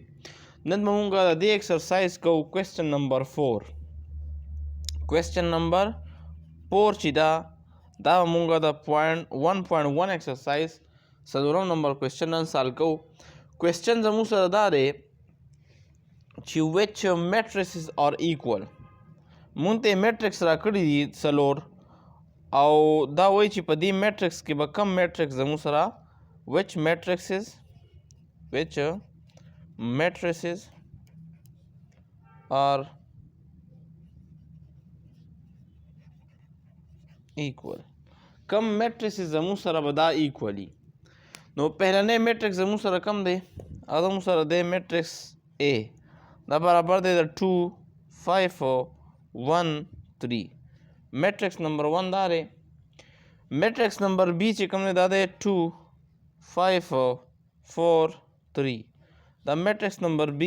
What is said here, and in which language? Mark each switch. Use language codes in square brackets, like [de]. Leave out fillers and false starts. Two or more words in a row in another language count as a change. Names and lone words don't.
[ps] نن به مونږ د دې ایکسرسایز کوو [en] question number [ps] 4. [en] question number [ps] 4 چې دا مونږ د 1.1 ایکسرسایز څلورم [en] number question [ps] نن سال کوو. کوېسچن زموږ سره دا دی چې [en] which matrices are equal. [ps] مونږ ته میټرکس راکړي دي څلور او دا وایي چې په دې میټرکس کې به کم میټرکس زموږ سره [en] which matrices are equal. [ps] کم میټرکس زموږ سره به دا ایکولی. نو پهلنی میټرکس زموږ سره کم دی او زموږ سره دی میټرکس A دا برابر دی د 2 5 1 3. [en] matrix number [ps] 1 دا دی. [en] matrix number [ps] B چې کوم دی دا دی 2 5 4 3 دا [en] matrix number [ps] B.